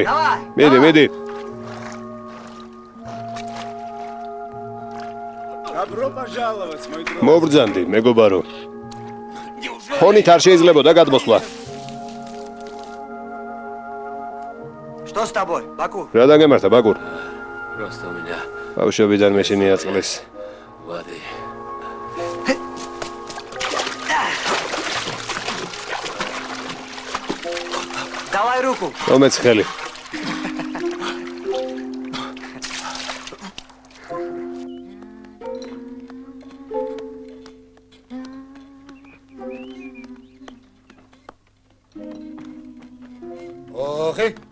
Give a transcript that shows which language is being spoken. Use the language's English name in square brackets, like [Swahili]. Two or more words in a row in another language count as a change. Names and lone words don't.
[Russian] Давай. [Georgian] მიდი, მიდი. მობრძანდი, მეგობარო. ხონით არ შეიძლებოდა გადმოსვლა. [Russian] Что с тобой, Баку? [Georgian] რა დაგემართა, ბაგურ? [Russian] Просто у меня [Georgian] ბავშვობიდან მეშინი აწყლის. [Russian] воды. Давай руку. [Georgian] მომეც ხელი. Охи.